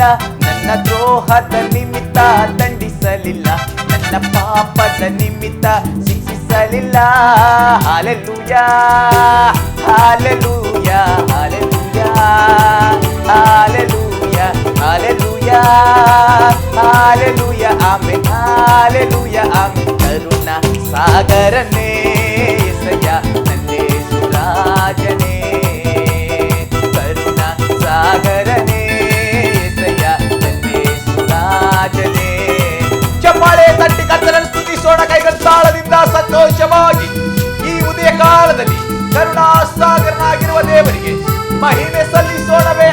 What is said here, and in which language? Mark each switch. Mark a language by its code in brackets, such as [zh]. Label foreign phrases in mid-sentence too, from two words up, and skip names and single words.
[kn] ನನ್ನ ದ್ರೋಹದ ನಿಮಿತ್ತ ದಂಡಿಸಲಿಲ್ಲ, ನನ್ನ ಪಾಪದ ನಿಮಿತ್ತ ಶಿಕ್ಷಿಸಲಿಲ್ಲ. ಹಾಲೆಲೂಯಾ, ಹಾಲೆಲೂಯಾ, ಹಾಲೆಲೂಯಾ, ಹಾಲೆಲೂಯಾ, ಹಾಲೆಲೂಯಾ, ಹಾಲೆಲೂಯಾ, ಆಮೆನ್, ಹಾಲೆಲೂಯಾ, ಆಮೆನ್. ಕರುಣಾ ಸಾಗರನೇ [te] యేసయ్య నన్నేలు రాజనే, కరుణా సాగరనే యేసయ్య నన్నేలు రాజనే. [kn] ಚಪ್ಪಾಳೆ ತಟ್ಟಿ ಕರ್ತನನ್ನು ಸ್ತುತಿಸೋಣ ಕೈಗಳು ತಾಳದಿಂದ ಸಂತೋಷವಾಗಿ. ಈ ಉದಯ ಕಾಲದಲ್ಲಿ ಕರುಣಾ ಸಾಗರನಾಗಿರುವ ದೇವರಿಗೆ ಮಹಿಮೆ ಸಲ್ಲಿಸೋಣವೇ.